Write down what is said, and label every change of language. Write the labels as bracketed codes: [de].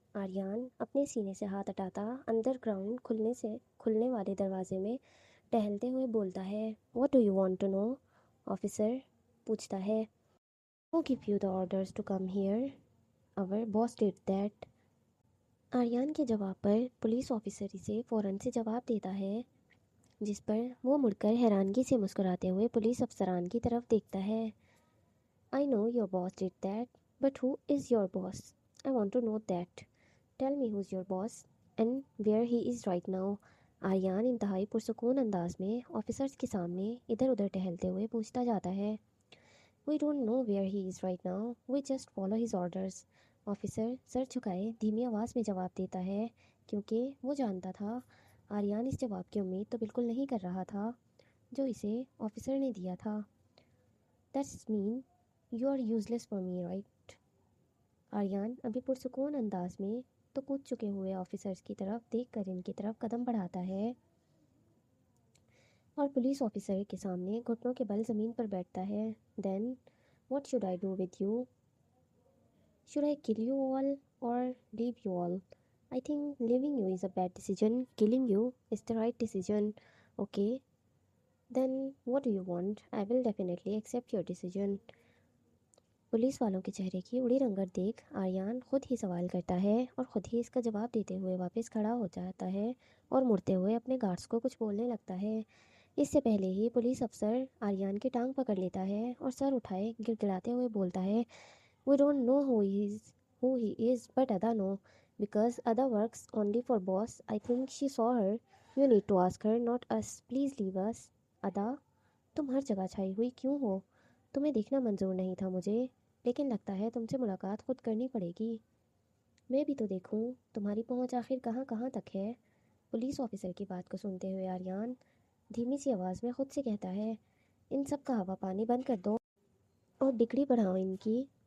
[hi] आर्यन अपने सीने से हाथ हटाता अंडरग्राउंड खुलने वाले दरवाजे में टहलते हुए बोलता है। [en] What do you want to know? [hi] Officer पूछता है। [en] Who give you the orders to come here? Our boss did that. [hi] Aryan के जवाब पर पुलिस ऑफिसर इसे फ़ौरन से जवाब देता है, जिस पर वो मुड़कर हैरानगी से मुस्कुराते हुए पुलिस अफसरान की तरफ देखता है। [en] I know your boss did that, but who is your boss? I want to know that. Tell me who's your boss and where he is right now. [hi] Aryan इंतहाई पुरसुकून अंदाज में ऑफिसर्स के सामने इधर उधर टहलते हुए पूछता जाता है। [en] We don't know where he is right now. We just follow his orders. [hi] Officer sir झुकाए धीमी आवाज़ में जवाब देता है, क्योंकि वो जानता था आर्यन इस जवाब की उम्मीद तो बिल्कुल नहीं कर रहा था जो इसे ऑफिसर ने दिया था। [en] That's mean you are useless for me, right? [hi] Aryan अभी पुरसुकून अंदाज में तो कूद चुके हुए ऑफिसर्स की तरफ देखकर इनकी तरफ कदम बढ़ाता है और पुलिस ऑफिसर के सामने घुटनों के बल ज़मीन पर बैठता है। [en] Then what should I do with you? Should I kill you all or leave you all? I think leaving you is a bad decision. Killing you is the right decision. Okay, then what do you want? I will definitely accept your decision. [hi] Police वालों के चेहरे की उड़ी रंगत देख आर्यन खुद ही सवाल करता है और ख़ुद ही इसका जवाब देते हुए वापस खड़ा हो जाता है और मुड़ते हुए अपने गार्ड्स को कुछ बोलने लगता है। इससे पहले ही पुलिस अफसर आर्यन की टांग पकड़ लेता है और सर उठाए गिड़गिड़ाते हुए बोलता है। [en] We don't know who he is, but Ada know, because Ada works only for boss. I think she saw her. You need to ask her, not us. Please leave us. [hi] Ada, तुम हर जगह छाई हुई क्यों हो? तुम्हें देखना मंजूर नहीं था मुझे, लेकिन लगता है तुमसे मुलाकात खुद करनी पड़ेगी। मैं भी तो देखूं तुम्हारी पहुंच आखिर कहाँ कहाँ तक है। पुलिस ऑफिसर की बात को सुनते हुए आर्यन धीमी सी आवाज़ में खुद से कहता है, इन सब का हवा पानी बंद कर दो और डिग्री बढ़ाओ इनकी।